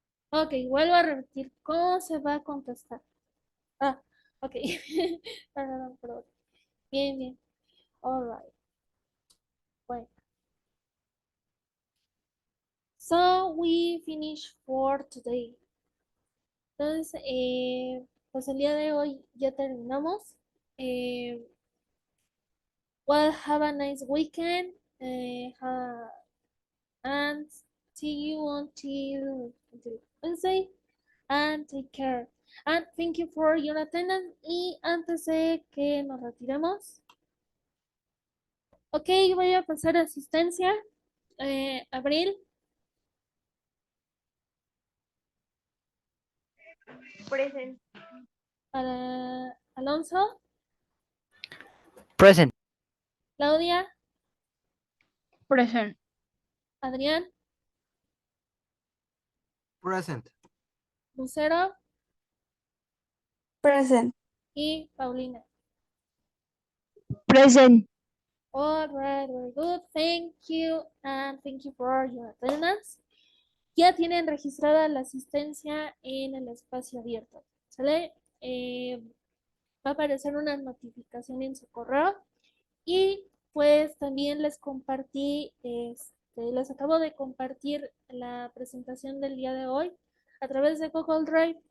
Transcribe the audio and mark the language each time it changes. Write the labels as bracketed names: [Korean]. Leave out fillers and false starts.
[Spanish] Ok, vuelvo a repetir. ¿Cómo se va a contestar? Ah, ok. Perdón, perdón. Bien, bien. All right. Bueno. [English] So we finish for today. [Spanish] Entonces, pues el día de hoy ya terminamos. [English] Eh, well, have a nice weekend. And see you until Wednesday. And take care. And thank you for your attendance. [Spanish] Y antes de que nos retiremos, ok, voy a pasar asistencia. Abril, [English] Present. [Spanish] Alonso, [English] Present. [Spanish] Claudia, [English] Present. [Spanish] Adrián, [English] Present. [Spanish] Lucero [English] Present. [Spanish] y Paulina. [English] Present. All right, very good. Thank you and thank you for your attendance. [Spanish] Ya tienen registrada la asistencia en el espacio abierto. ¿Sale? Va a aparecer una notificación en su correo y pues también les compartí, les acabo de compartir la presentación del día de hoy a través de Google Drive.